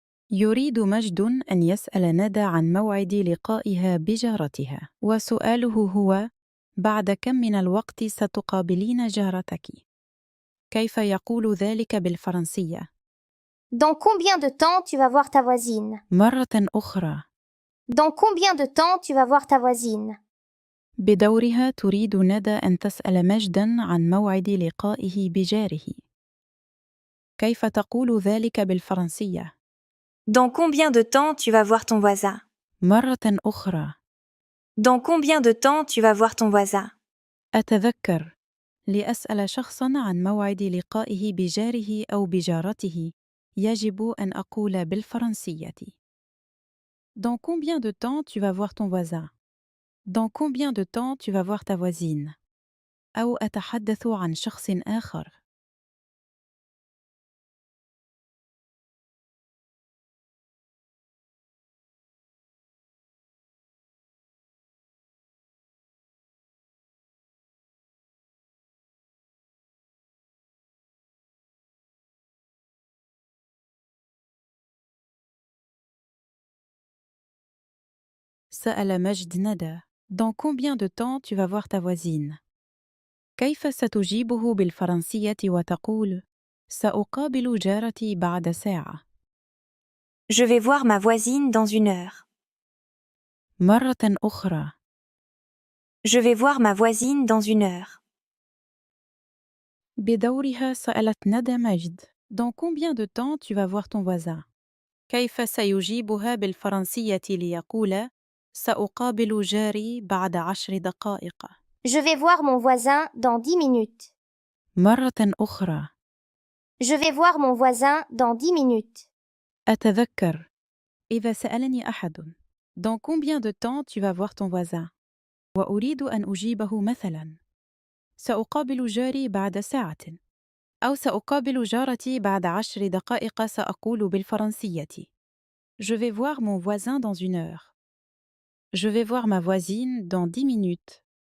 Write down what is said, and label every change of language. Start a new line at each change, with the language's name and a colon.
Arabic: يريد مجد أن يسأل ندى عن موعد لقائها بجارتها، وسؤاله هو: بعد كم من الوقت ستقابلين جارتك؟ كيف يقول ذلك بالفرنسية؟
French: Dans combien de temps tu vas voir ta voisine?
Arabic: مرة أخرى.
French: Dans combien de temps tu vas voir ta voisine?
Arabic: بدورها تريد ندى أن تسأل مجداً عن موعد لقائه بجاره. كيف تقول ذلك بالفرنسية؟
French: Dans combien de temps tu vas voir ton voisin?
Arabic: مرة أخرى.
French: Dans combien de temps tu vas voir ton voisin?
Arabic: أتذكر لأسأل شخصاً عن موعد لقائه بجاره أو بجارته يجب أن أقول بالفرنسية.
French: Dans combien de temps tu vas voir ton voisin? Dans combien de temps tu vas voir ta voisine?
Arabic: أو أتحدث عن شخص آخر. سأل مجد ندى:
French: Dans combien de temps tu vas voir ta voisine?
Arabic: كيف ستجيبه بالفرنسية وتقول: سأقابل جارتي بعد ساعة؟
French: Je vais voir ma voisine dans 1 heure.
Arabic: مرة أخرى.
French: Je vais voir ma voisine dans 1 heure.
Arabic: بدورها سألت ندى مجد:
French: Dans combien de temps tu vas voir ton voisin؟
Arabic: كيف سيجيبها بالفرنسية ليقول: سأقابل جاري بعد 10 دقائق؟
French: Je vais voir mon voisin dans 10 minutes.
Arabic: مرة أخرى.
French: Je vais voir mon voisin dans 10 minutes.
Arabic: أتذكر إذا سألني أحد:
French: Dans combien de temps tu vas voir ton voisin؟
Arabic: وأريد أن أجيبه مثلاً: سأقابل جاري بعد ساعة، أو سأقابل جارتي بعد 10 دقائق، سأقول بالفرنسية:
French: Je vais voir mon voisin dans 1 heure. Je vais voir ma voisine dans 10 minutes.